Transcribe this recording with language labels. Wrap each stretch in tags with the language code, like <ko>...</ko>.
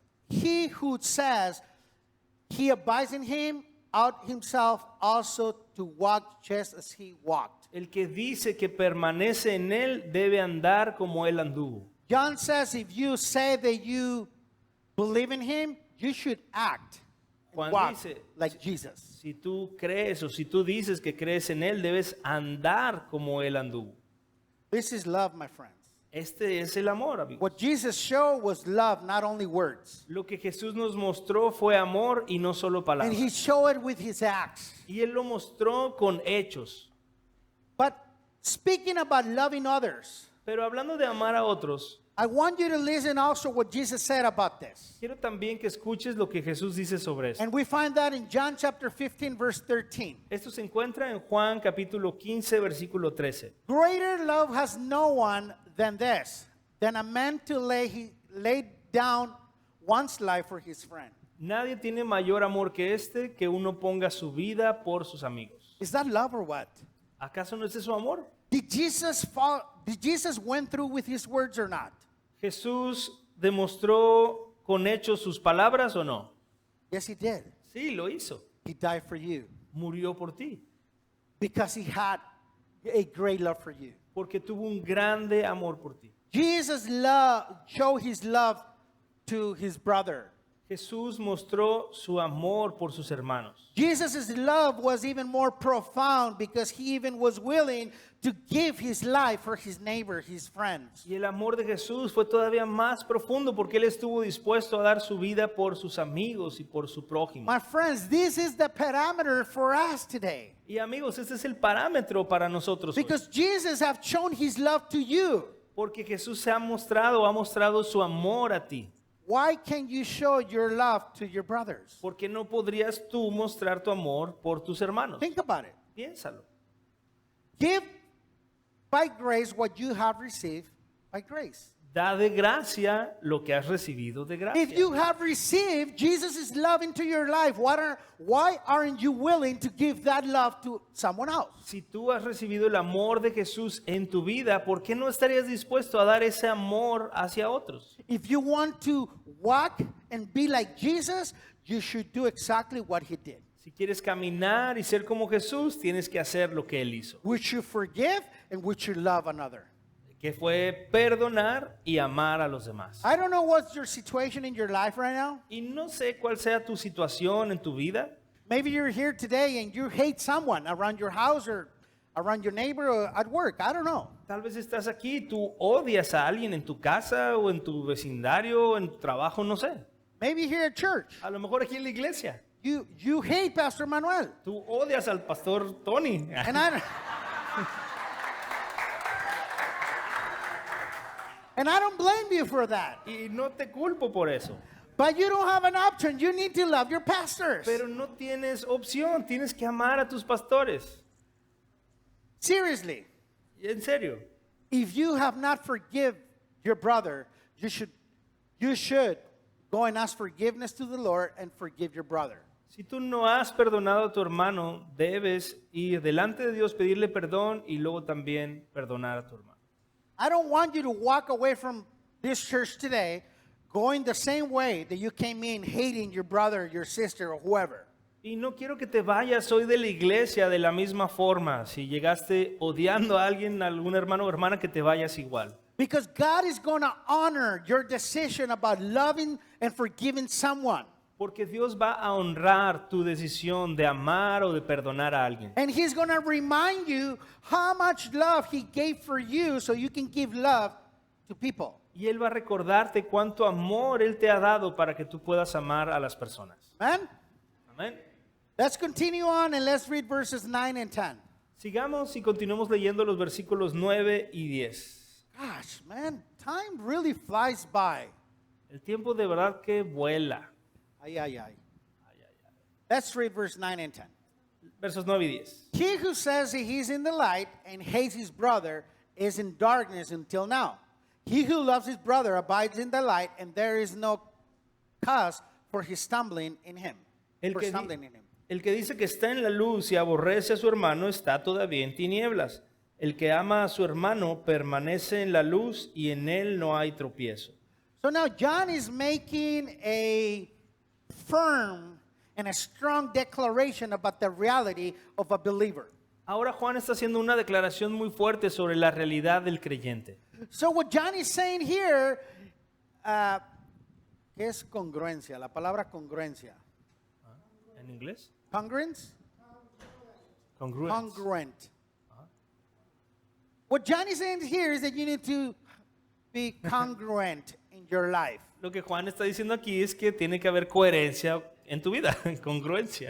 <en>He who says he abides in him, ought himself also to walk just as he walked.</en> <es>El que dice que permanece en él debe andar como él anduvo.</es> <en>John says if you say that you believe in him, you should act</en> <es>Juan</es> <en>and walk</en> <es>dice,</es> <en>like Jesus.</en> <es>Si tú crees o si tú dices que crees en él, debes andar como él anduvo.</es> <en>This is love, my friends.</en> <es>Este es el amor, amigos.</es> <en>What Jesus showed was love, not only words.</en> <es>Lo que Jesús nos mostró fue amor y no solo</es> <en>And</en> <es>palabras.</es> <en>he showed it with his acts.</en> <es>Y Él lo mostró con hechos.</es> <en>But speaking about loving others,</en> <es>Pero hablando de amar a otros,</es> <en>I want you to listen also what Jesus said about this.</en> <es>quiero también que escuches lo que Jesús dice sobre esto.</es> <en>And we find that in John chapter 15, verse 13.</en> <es>Esto se encuentra en Juan capítulo 15, versículo 13.</es> <en>Greater love has no one than this, than a man to lay down one's life for his friend.</en> <es>Nadie tiene mayor amor que este, que uno ponga su vida por sus amigos.</es> <en>Is that love or what?</en> <es>¿Acaso no es eso amor?</es> <en>Did Jesus went through with his words or not?</en> <es>¿Jesús demostró con hechos sus palabras o no?</es> <en>Yes, he did.</en> <es>Sí, lo hizo.</es> <en>He died for you</en> <es>Murió por ti,</es> <en>because he had a great love for you.</en> <es>porque tuvo un grande amor por ti.</es> <en>Jesus showed his love to his brother.</en> <es>Jesús mostró su amor por sus hermanos.</es> <en>Jesus' love was even more profound because he even was willing to give his life for his neighbor, his friends.</en> <es>Y el amor de Jesús fue todavía más profundo porque Él estuvo dispuesto a dar su vida por sus amigos y por su prójimo.</es> <en>My friends, this is the parameter for us today.</en> <es>Y amigos, este es el parámetro para nosotros hoy.</es> <en>Because Jesus have shown his love to you.</en> <es>Porque Jesús se ha mostrado su amor a ti.</es> <en>Why can't you show your love to your brothers?</en> <es>¿Por qué no podrías tú mostrar tu amor por tus hermanos?</es> <en>Think about it.</en> <es>Piénsalo.</es> <en>Give by grace what you have received by grace.</en> <es>Da de gracia lo que has recibido de gracia.</es> <en>If you have received Jesus' love into your life, why aren't you willing to give that love to someone else?</en> <es>Si tú has recibido el amor de Jesús en tu vida, ¿por qué no estarías dispuesto a dar ese amor hacia otros?</es> <en>If you want to walk and be like Jesus, you should do exactly what he did.</en> <es>Si quieres caminar y ser como Jesús, tienes que hacer lo que Él hizo,</es> <en>We should forgive and we should love another.</en> <es>que fue perdonar y amar a los demás.</es> <en>I don't know what's your situation in your life right now.</en> <es>Y no sé cuál sea tu situación en tu vida.</es> <en>Maybe you're here today and you hate someone around your house or around your neighbor or at work. I don't know.</en> <es>Tal vez estás aquí y tú odias a alguien en tu casa o en tu vecindario o en tu trabajo, no sé.</es> <en>Maybe here at church.</en> <es>A lo mejor aquí en la iglesia.</es> <en>You hate Pastor Manuel.</en> <es>Tú odias al pastor Tony.</es> <en>And I don't blame you for that.</en> <es>Y no te culpo por eso.</es> <en>But you don't have an option. You need to love your pastors.</en> <es>Pero no tienes opción. Tienes que amar a tus pastores.</es> <en>Seriously,</en> <es>En serio.</es> <en>if you have not forgive your brother, you should go and ask forgiveness to the Lord and forgive your brother.</en> <es>Si tú no has perdonado a tu hermano, debes ir delante de Dios, pedirle perdón y luego también perdonar a tu hermano.</es> <en>I don't want you to walk away from this church today going the same way that you came in hating your brother, your sister, or whoever.</en> <es>Y no quiero que te vayas hoy de la iglesia de la misma forma. Si llegaste odiando a alguien, a algún hermano o hermana, que te vayas igual.</es> <en>Because God is going to honor your decision about loving and forgiving someone.</en> <es>Porque Dios va a honrar tu decisión de amar o de perdonar a alguien.</es> <en>And He's going to remind you how much love He gave for you so you can give love to people.</en> <es>Y Él va a recordarte cuánto amor Él te ha dado para que tú puedas amar a las personas.</es> <en>Amen?</en> <es>Amén.</es> <en>Let's continue on and let's read verses 9 and 10.</en> <es>Sigamos y continuemos leyendo los versículos 9 y 10.</es> <en>Gosh, man, time really flies by.</en> <es>El tiempo de verdad que vuela.</es> <en>Ay, ay, ay. Let's read verse 9 and 10.</en> <es>Versos 9 y 10.</es> <en>He who says he is in the light and hates his brother is in darkness until now. He who loves his brother abides in the light, and there is no cause for his stumbling in him.</en> <es>El</es> <en>For</en> <es>que,</es> <en>stumbling in him.</en> <es>el que dice que está en la luz y aborrece a su hermano está todavía en tinieblas. El que ama a su hermano permanece en la luz y en él no hay tropiezo.</es> <en>So now John is making a firm and a strong declaration about the reality of a believer.</en> <es>Ahora Juan está haciendo una declaración muy fuerte sobre la realidad del creyente.</es> <en>So what John is saying here,</en> <es>¿qué es congruencia? La palabra congruencia. ¿En inglés?</es> <en>Congruence? Congruence. Congruent. What John is saying here is that you need to be congruent in your life.</en> <es>Lo que Juan está diciendo aquí es que tiene que haber coherencia en tu vida, congruencia.</es>